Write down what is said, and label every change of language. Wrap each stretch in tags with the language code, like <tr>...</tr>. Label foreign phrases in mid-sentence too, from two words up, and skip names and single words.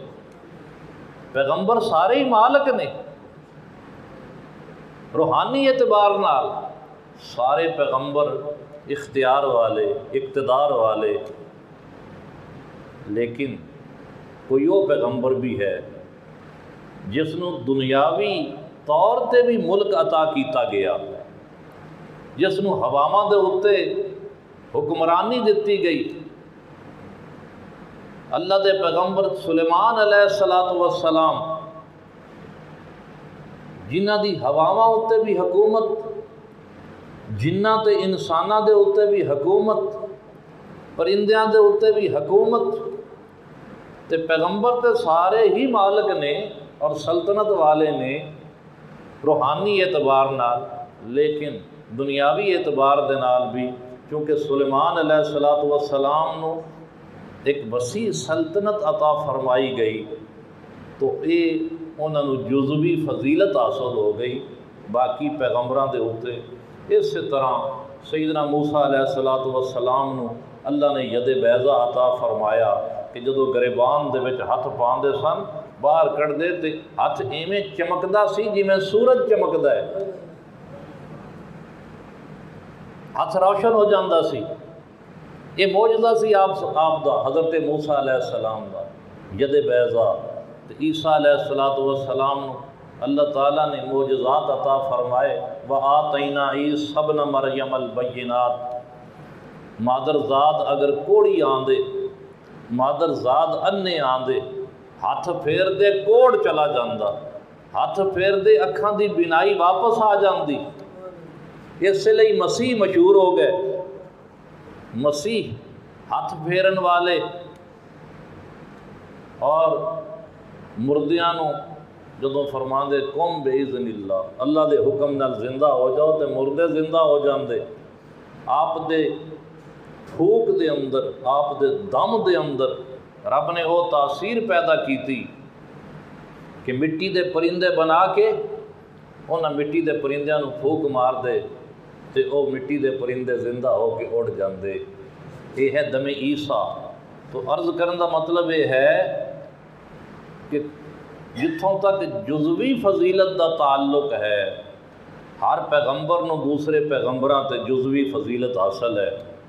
<pa>پیغمبر سارے ہی مالک نے، روحانی اعتبار نال سارے پیغمبر اختیار والے، اقتدار والے، لیکن کوئی وہ پیغمبر بھی ہے جس نو دنیاوی طور تے بھی ملک عطا کیتا گیا، جس نو ہواواں دے اُتے حکمرانی دتی گئی۔ اللہ دے پیغمبر سلیمان</pa> <ar>علیہ السلام</ar> <pa>جنہ دی ہواواں اُتے بھی حکومت، جنہ تے انساناں دے اُتے بھی حکومت، پرندیاں دے اُتے بھی حکومت، تے پیغمبر تے سارے ہی مالک نے اور سلطنت والے نے روحانی اعتبار نال، لیکن دنیاوی اعتبار دے نال بھی، چونکہ سلیمان</pa> <ar>علیہ السلام</ar> <pa>نو ایک وسیع سلطنت عطا فرمائی گئی تو یہ انہوں نے جزوی فضیلت حاصل ہو گئی باقی پیغمبراں دے ہوتے۔ اس طرح سیدنا موسیٰ</pa> <ar>علیہ السلام</ar> <pa>نو اللہ نے ید بیضا عطا فرمایا کہ جدو گریبان دے وچ ہاتھ پاندے سن باہر کٹ دے تے ہاتھ ایویں چمکدا سی جویں سورج چمکدا ہے، ہاتھ روشن ہو جاندہ سی۔ یہ معجزہ سی آپ دا حضرت موسیٰ</pa> <ar>علیہ السلام</ar> <pa>دا ید بیضا۔ عیسیٰ</pa> <ar>علیہ السلام</ar> <pa>نو اللہ تعالیٰ نے معجزات عطا فرمائے،</pa> <ar>وَآتَيْنَا عِیسیٰ ابْنَ مَرْیَمَ الْبَیِّنَاتِ۔</ar> <pa>مادرزاد اگر کوڑی آندے، مادرزاد انے آندے، ہاتھ پھیر دے کوڑ چلا جاندہ، ہاتھ پھیر دے اکھاں دی بینائی واپس آ جاندی۔ اس لئے مسیح مشہور ہو گئے۔ مسیح ہاتھ پھیرن والے اور مردیاں نو جدوں فرماندے</pa> <ar>قم بِإِذْنِ اللہ،</ar> <pa>اللہ دے حکم نال زندہ ہو جاؤ تے مردے زندہ ہو جاندے۔ آپ دے پھوک دے اندر، آپ دے دم دے اندر رب نے وہ تاثیر پیدا کیتی کہ مٹی دے پرندے بنا کے انہاں مٹی دے پرندیاں نو پھوک مار دے تے او مٹی دے پرندے زندہ ہو کے اڑ جاندے۔ یہ ہے دم عیسیٰ۔ تو عرض کرن دا مطلب یہ ہے کہ جتھوں تک جزوی فضیلت دا تعلق ہے، ہر پیغمبر نو دوسرے پیغمبراں تے جزوی فضیلت حاصل ہے۔</pa>